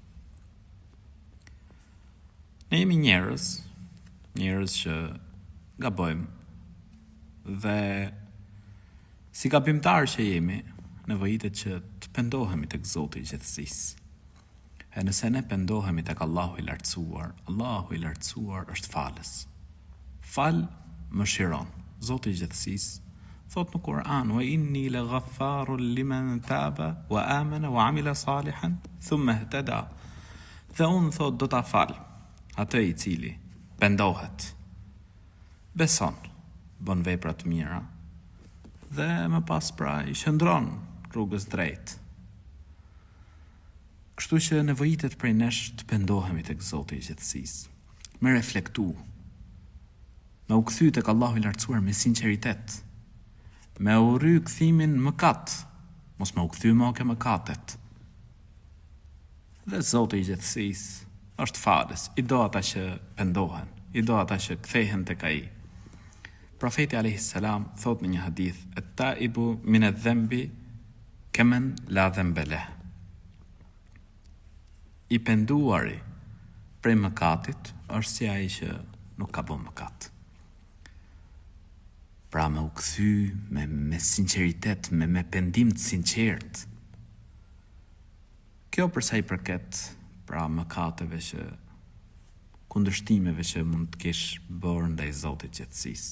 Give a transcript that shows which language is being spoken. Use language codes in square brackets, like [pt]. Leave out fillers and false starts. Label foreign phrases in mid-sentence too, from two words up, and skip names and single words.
[sq] Ne jemi njerëz që gabojmë dhe si gabimtar që jemi, nevojitet që të pendohemi tek Zoti I gjithësisë. E nëse ne pendohemi tek Allahu I lartësuar është falës. Fal mëshiron. Zoti I gjithësisë thot në Kur'an: [ar] "وإني لغفار لمن تاب وآمن وعمل صالحا ثم اهتدى." [sq] Dhe unë thot do ta fal atë I cili pendohet, beson, bën vepra të mira dhe më pas pra I shëndron rrugës drejt. Kështu që nevojitet prej nesh të pendohemi tek Zoti I gjithësisë, me reflektu, me u kthy tek Allahu I lartësuar me sinqeritet, me u rry kthimin mëkat, mos me u kthy më ke mëkatet. Dhe Zoti I gjithësisë është falës, I do ata që pendohen, I do ata që kthehen tek Ai. [ar] Profeti عليه السلام [sq] thot në një hadith: [ar] "التائب من الذنب كمن لا ذنب له." [sq] I penduari prej mëkatit është si ai që nuk ka bën mëkat. Pra me u kthy me sinqeritet, me pendim të sinqert. Kjo përsa I përket pra mëkateve që kundërshtimeve që mund të kesh bërë ndaj Zotit gjithësisë.